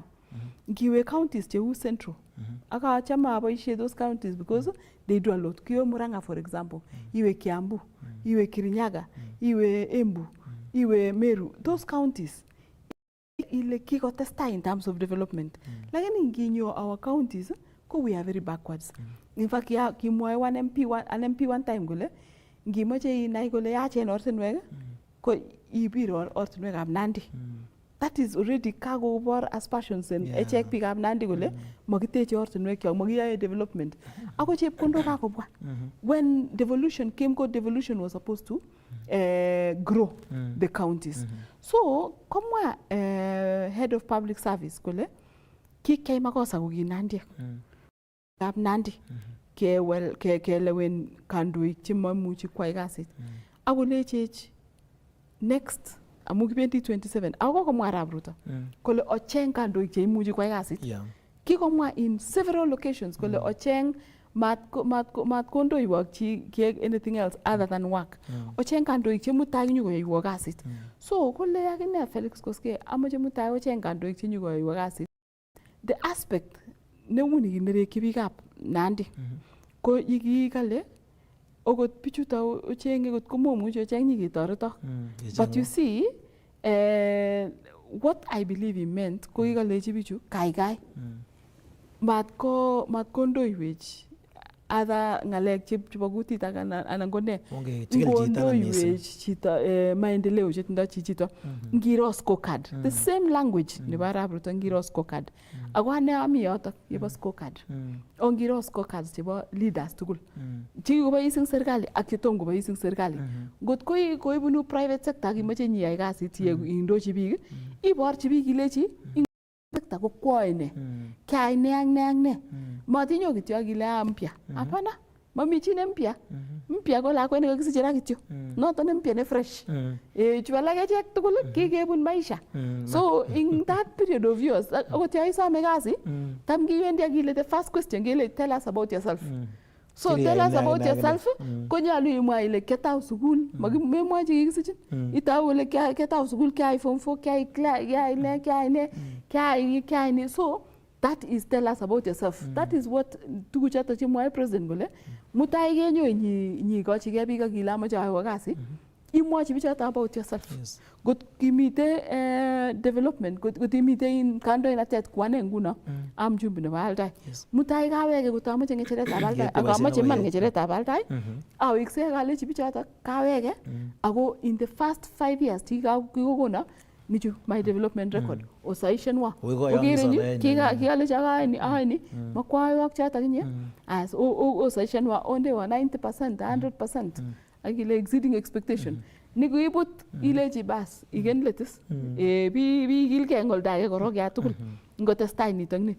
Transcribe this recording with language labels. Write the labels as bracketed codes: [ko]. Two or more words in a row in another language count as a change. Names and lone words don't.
[kln] Ngiwe counties chehu central, aka chama aboishe [en] those counties because they do a lot. [kln] Kiwe Murang'a, [en] for example, [kln] iwe Kiambu, iwe Kirinyaga, iwe Embu, iwe Meru, [en] those counties, [kln] ile kiko testa [en] in terms of development. [kln] Lakini nginyo [en] our counties, we are very backwards. In fact, kimwae an MP one time gole, [kln] ngimache inai gole yachen ortinwek, ko ibiro ortinwek ab Nandi. [en] That is already cargo [kln] bor aspersions and echek pick ab Nandi gole, magiteche ortinwek kyok, magiyae development. Ako chepkondo kakobwa. [en] When devolution came, devolution was supposed to grow the counties. [kln] So, komwa [en] head of public service [kln] kole kikei makosa kuki Nandi. Ab Nandi kelewen kandoik chemamuchi kwai kasit. Akolechech next amu kibendi 27 ako komwa Arap Ruto kole ocheng kandoik cheimuchi kwai kasit. Kikomwa [en] in several locations [kln] kole ocheng mat kondoiwok chi [en] anything else other than work. [kln] Ocheng kandoik chemutai nyukoyoiwo kasit. So kole akine Felix Koskei amoche mutai ocheng kandoik chenyukoyoiwo kasit. The aspect neuni kinerekyi biikab Nandi ko yikikale okot bichuto ochenge kot komomuchi ocheng nyiketoretok. [en] But you see, what I believe he meant [kln] ko kikalechi bichu kaikai mat kondoiwech other ngalek chebo kutit anan ko ne ngondoiwech chito maendeleo chetindo chichito ngiro scorecard [en] the same [kln] language nebo Arap Ruto ngiro scorecard ako ane ami yotok yebo scorecard ngiro scorecards chebo leaders tugul chikikobois eng serikali ak chetom kobois eng serikali ngot koibunu [en] private sector [kln] kimoche nyiyai kasit indochi biik iborchi biik ilechi sekta ko kwae ne kyai ne ak ne ak ne matinyo kityo akile mpya hapana mami chi ne mpya ko lakwet nekakisiche ra kityo noto ne mpya ne fresh chu alak echek tugul kikebun maisha [en] so in that period of years [kln] akot yo isome kasi tam kiwendi akile [en] the first question [kln] kele [en] tell us about yourself. So tell us about yourself. [kln] Konyalu imwa ile kiatau sukul, memwachi kikisichin. Itau ile kiatau sukul, kiai form 4, kiai ne. [en] So that is tell us about yourself. That is what [kln] tukuchoto chemwae president kole mutai kenyo nyikochigei biik akile amoche ayo kasi imwachi bichoto [en] about yourself. [kln] Got kimite development, got imite in kandoinatet kwane nguno am mjumbe nebo Aldai. Mutai kawege kotamache ngecheret ab Aldai ak amache man ngecheret ab Aldai. Awekse kalechi bichoto kawege ako [en] in the first 5 years [kln] kikokona nichu [en] my development record [kln] osaishenwa ogere kikalechi akaini makwayo ak choto kinye as osaishenwa ondewa 90% 100% akile [en] exceeding expectation [kln] nikuibut ilechi bas igen letis bi gilge ngoldae korok ya tugul ngotestai nitok ni.